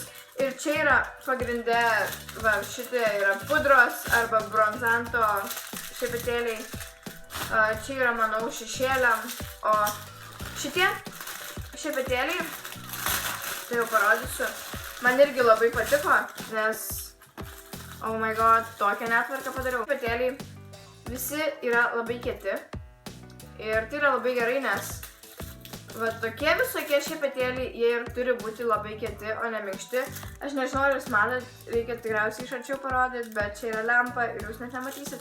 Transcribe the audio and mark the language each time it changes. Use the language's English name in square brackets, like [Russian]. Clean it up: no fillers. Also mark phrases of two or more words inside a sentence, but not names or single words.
[Lithuanian] Ir čia yra pagrinde, va, šitie yra pudros arba bronzanto šepetėliai. Čia yra, manau, šešėliam, o šitie šepetėliai, tai jau parodysiu, man irgi labai patiko, nes, [English] oh my god, [Lithuanian] tokią netvarką padariau. Šepetėliai visi yra labai kieti ir tai yra labai gerai, nes va tokie visokie šepetėliai, jie ir turi būti labai kieti, o ne minkšti. Aš nežinau, ar jūs matot, reikia tikriausiai iš arčiau parodyti, bet čia yra lempa ir jūs net nematysit.